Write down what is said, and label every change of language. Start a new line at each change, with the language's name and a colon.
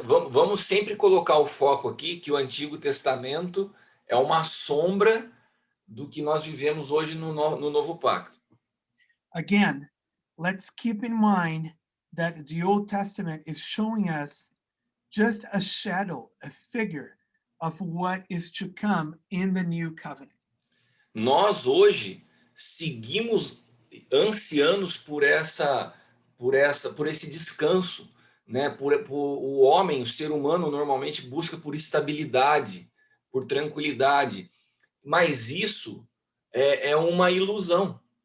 Portuguese: Vamos sempre colocar o foco aqui que o Antigo Testamento é uma sombra do que nós vivemos hoje no Novo Pacto.
English: Again, let's keep in mind that the Old Testament is showing us just a shadow, a figure of what is to come in the New Covenant.
Portuguese: Nós hoje seguimos ansianos por esse descanso, né? Por o homem, o ser humano normalmente busca por estabilidade, por tranquilidade, mas isso é uma ilusão.